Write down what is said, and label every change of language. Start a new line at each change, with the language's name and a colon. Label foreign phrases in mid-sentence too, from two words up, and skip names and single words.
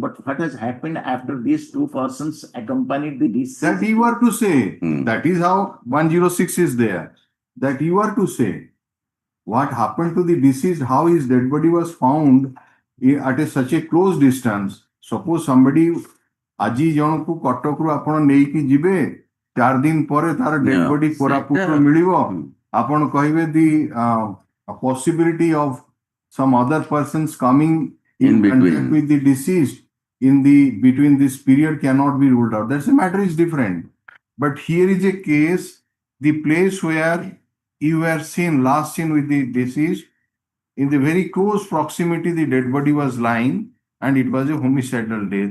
English: But what has happened after these two persons accompanied the deceased? That you are to say, Hmm. that is how 106 is there. That you are to say, what happened to the deceased, how his dead body was found at such a close distance. Suppose somebody,
Odia: ଆଜି ଜଣକୁ କଟକରୁ ଆପଣ ନେଇକି ଯିବେ, 4 ଦିନ ପରେ ତାର ଡେଡ୍
English: Yeah.
Odia: ବଡି କୋରାପୁଟରୁ ମିଳିବ, ଆପଣ କହିବେ
English: the possibility of some other persons coming In between. contact with the deceased in the between this period cannot be ruled out. That's the matter is different. But here is a case, the place where you were last seen with the deceased, in the very close proximity, the dead body was lying and it was a homicidal death.